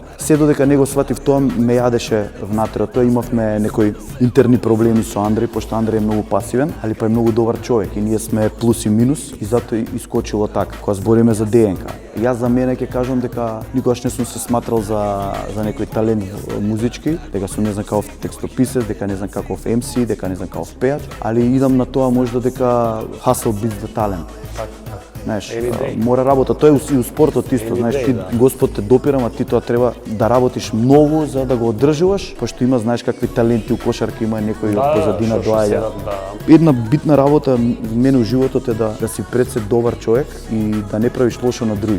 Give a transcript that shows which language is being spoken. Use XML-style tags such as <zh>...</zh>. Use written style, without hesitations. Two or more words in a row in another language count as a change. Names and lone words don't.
<mk>Се додека не го сватив тоа, ме јадеше внатре. Тоа имавме некои интерни проблеми со Андреј, пошто Андреј е многу пасивен, али па е многу добар човек и ние сме плюс и минус и затоа искочило така. Кога збориме за ДНК, јас за мене ќе кажам дека никогаш не сум се сматрал за некој талент музички, дека сум не знам каков текстописец, дека не знам каков MC, дека не знам каков пејач, али идам на тоа можда дека</mk> <en>hustle beats the talent.</en> <mk>Знаеш, мора работа, тоа е и у спортот исто, знаеш, ти Господ те допира, а ти тоа треба да работиш многу за да го одржуваш, пошто има, знаеш, какви таленти у кошарка, има некои од позадина доаѓа. Една битна работа мене у животот е да си пред се добар човек и да не правиш лошо на други.</mk>